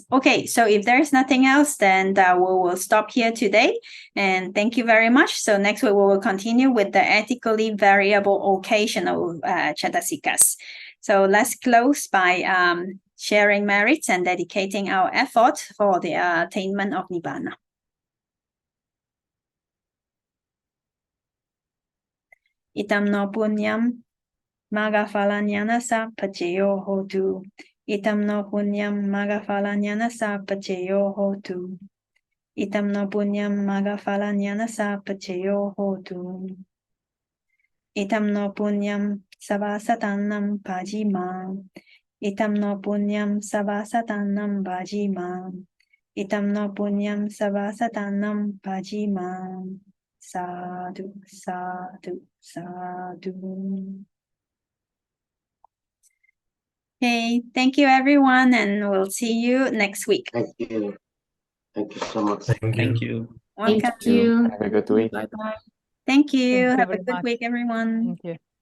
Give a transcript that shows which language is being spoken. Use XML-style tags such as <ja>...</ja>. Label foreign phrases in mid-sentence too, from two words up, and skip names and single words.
<en>Okay, so if there's nothing else, then we will stop here today. And thank you very much. So next week we will continue with the ethically variable occasional Cetasikas. So let's close by sharing merits and dedicating our effort for the attainment of Nibbana.</en> <pi>Itam no punyam Magaphalanyana pacheyo hotu. Itam no punyam magaphalanyana pacheyo hotu. Itam no punyam magaphalanyana pacheyo hotu. Itam no punyam savasatanam pajima. Itam no punyam savasatanam pajima. Itam no punyam savasatanam pajima. Sadhu, sadhu, sadhu.</pi> <en>Okay, thank you everyone, and we'll see you next week. Thank you. Thank you so much. Thank you. Welcome. Thank you. Have a good week. Bye bye. Thank you. Thank you Have a very good much. week, everyone. Thank you.</en>